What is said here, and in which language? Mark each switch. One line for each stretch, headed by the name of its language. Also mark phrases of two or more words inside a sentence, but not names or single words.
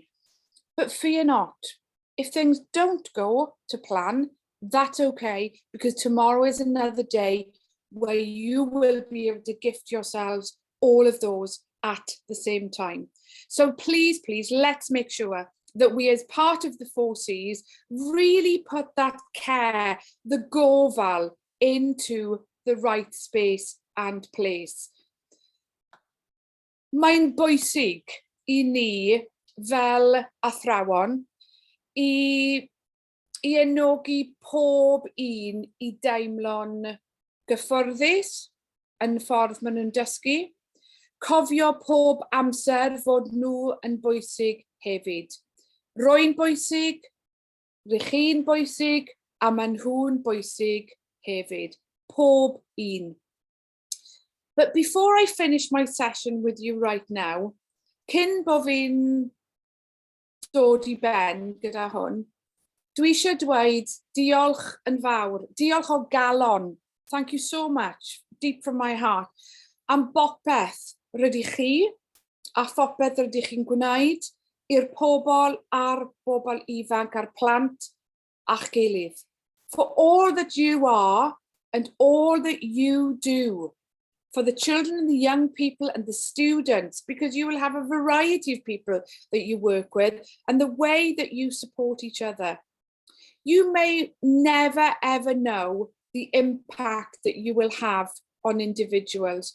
English: But fear not, if things don't go to plan, that's okay, because tomorrow is another day where you will be able to gift yourselves all of those at the same time. So please, please, let's make sure that we, as part of the 4 Cs, really put that care, the gofal, into the right space and place.
Welsh: Mae'n bwysig I ni fel athrawon I enogi pob un I deimlo'n gyfforddus yn ffordd maen nhw'n dysgu. Cofio pob amser fod nhw yn bwysig hefyd. Rwy'n bwysig, rydych chi'n bwysig, a maen nhw'n bwysig hefyd. Pob un.
English: But before I finish my session with you right now,
Welsh: cyn bo fi'n dod I ben gyda hwn, dwi eisiau dweud diolch yn fawr, diolch o galon.
English: Thank you so much deep from my heart.
Welsh: Am bopeth rydych chi a phopeth rydych chi'n gwneud i'r pobl a'r bobl ifanc a'r plant a'ch gilydd.
English: For all that you are and all that you do for the children and the young people and the students, because you will have a variety of people that you work with and the way that you support each other. You may never ever know the impact that you will have on individuals.